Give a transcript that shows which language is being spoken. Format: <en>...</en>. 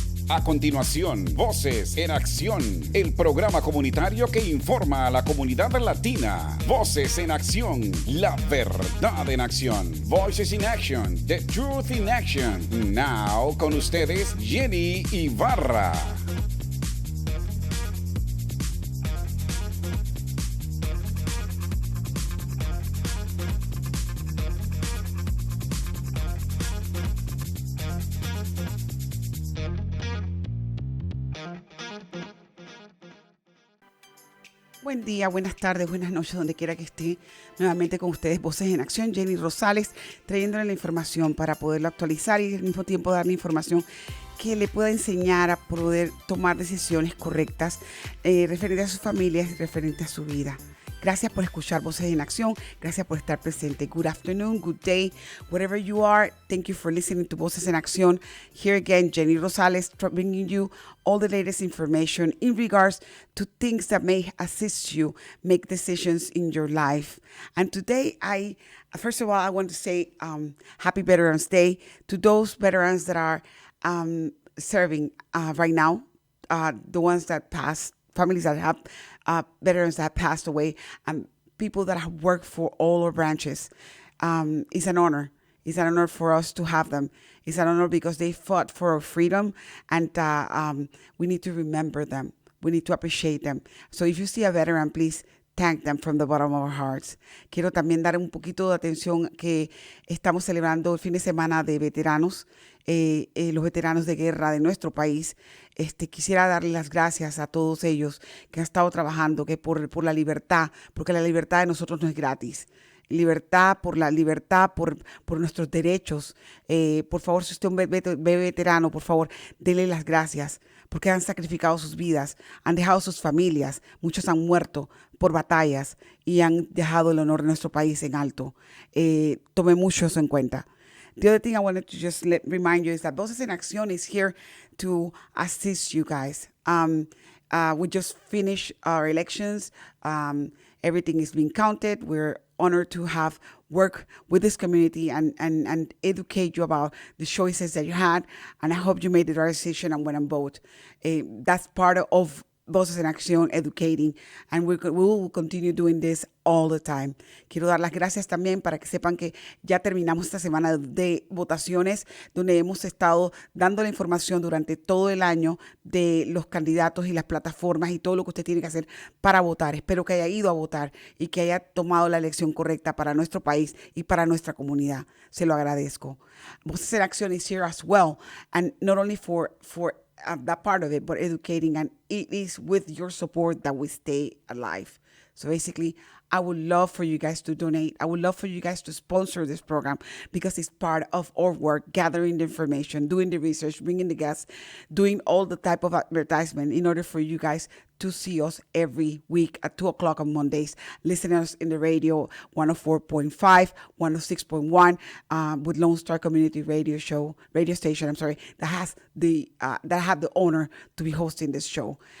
<es>A continuación, Voces en Acción, el programa comunitario que informa a la comunidad latina. Voces en Acción, la verdad en acción.</es> <en>Voices in Action, the truth in action.</en> <es>Now, con ustedes, Jenny Ibarra. Buen día, buenas tardes, buenas noches, donde quiera que esté. Nuevamente con ustedes, Voces en Acción, Jenny Rosales, trayéndole la información para poderlo actualizar y al mismo tiempo darle información que le pueda enseñar a poder tomar decisiones correctas referente a sus familias y referente a su vida. Gracias por escuchar Voces en Acción. Gracias por estar presente.</es> <en>Good afternoon, good day, wherever you are. Thank you for listening to Voces en Acción. Here again, Jenny Rosales, bringing you all the latest information in regards to things that may assist you make decisions in your life. And today, first of all, I want to say Happy Veterans Day to those veterans that are serving right now, the ones that passed, families that have veterans that have passed away, and people that have worked for all our branches. It's an honor. It's an honor for us to have them. It's an honor because they fought for our freedom, and we need to remember them. We need to appreciate them. So if you see a veteran, please thank them from the bottom of our hearts.</en> <es>Quiero también dar un poquito de atención que estamos celebrando el fin de semana de veteranos, los veteranos de guerra de nuestro país. Quisiera darle las gracias a todos ellos que han estado trabajando que por la libertad, porque la libertad de nosotros no es gratis. Libertad, por nuestros derechos. Por favor, si usted es un veterano, por favor, dele las gracias, porque han sacrificado sus vidas, han dejado sus familias, muchos han muerto por batallas y han dejado el honor de nuestro país en alto. Tome mucho eso en cuenta.</es> <en>The other thing I wanted to just remind you is that Voces en Acción is here to assist you guys. We just finished our elections. Everything is being counted. We're honored to have work with this community and educate you about the choices that you had. And I hope you made the right decision and went and vote. That's part of Voces en Acción, educating, and we will continue doing this all the time.</en> <es>Quiero dar las gracias también para que sepan que ya terminamos esta semana de votaciones, donde hemos estado dando la información durante todo el año de los candidatos y las plataformas y todo lo que usted tiene que hacer para votar. Espero que haya ido a votar y que haya tomado la elección correcta para nuestro país y para nuestra comunidad. Se lo agradezco.</es> <en>Voces en Acción is here as well, and not only for that part of it, but educating, and it is with your support that we stay alive. So basically, I would love for you guys to donate. I would love for you guys to sponsor this program because it's part of our work, gathering the information, doing the research, bringing the guests, doing all the type of advertisement in order for you guys to see us every week at 2 o'clock on Mondays, listening us in the radio 104.5, 106.1 with Lone Star Community Radio Station, that has that I have the honor to be hosting this show.</en>